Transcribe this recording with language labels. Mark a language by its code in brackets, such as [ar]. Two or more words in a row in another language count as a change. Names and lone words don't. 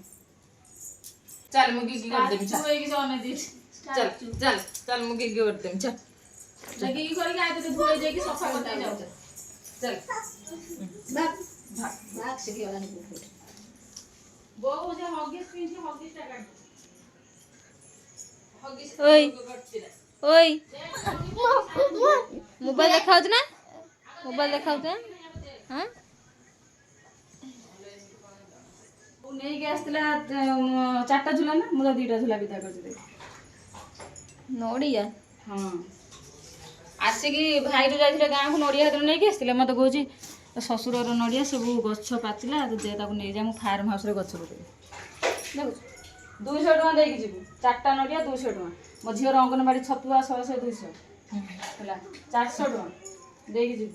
[or] ଚାଲ ମୁଁ ଗିଗି କରିଦେବି ତୁ ଏଇକି ଜମା ଦେଇଛି ଚାଲ ମୁଁ ଗିଗି କରିଦେବି ଚାଲ ଗିଗି କରିକି ଆଇ ତତେ ଧୋଇ ଦେଇକି ସଫା କରିଦେଇ ଯାଉଛ ଚାଲ ଭାଗ ଶିଖିଗଲାନି ବୋଉ ଯେ ହଗିସ୍ ପିନ୍ଧି ହଗିସଟା କାଢ ଓଇ ଓଇ ମୋବାଇଲ ଦେଖାଉଛୁ ନା ମୋବାଇଲ ଦେଖାଉଛୁ ନା ହଁ ନେଇକି ଆସିଥିଲା 4ଟା ଝୁଲା ନା ମୁଁ ତ 2ଟା ଝୁଲା ବିଦା କରିଛି ଦେଖ ନଡ଼ିଆ ହଁ ଆସିକି ଭାଇରୁ ଯାଇଥିଲେ ଗାଁକୁ ନଡ଼ିଆ ହାତରୁ ନେଇକି ଆସିଥିଲେ ମୋତେ କହୁଛି ଶ୍ୱଶୁରର ନଡ଼ିଆ ସବୁ ଗଛ ପାଚିଲା ତୁ ଦେ ତାକୁ ନେଇଯା ମୁଁ ଫାର୍ମ ହାଉସରେ ଗଛ ପକେଇବି ଦେଖୁଛୁ 200 ଟଙ୍କା ଦେଇକି ଯିବୁ 4ଟା ନଡ଼ିଆ 200 ଟଙ୍କା ମୋ ଝିଅର ଅଙ୍ଗନବାଡ଼ି ଛତୁଆ 100 200 ହେଲା 400 ଟଙ୍କା ଦେଇକି ଯିବୁ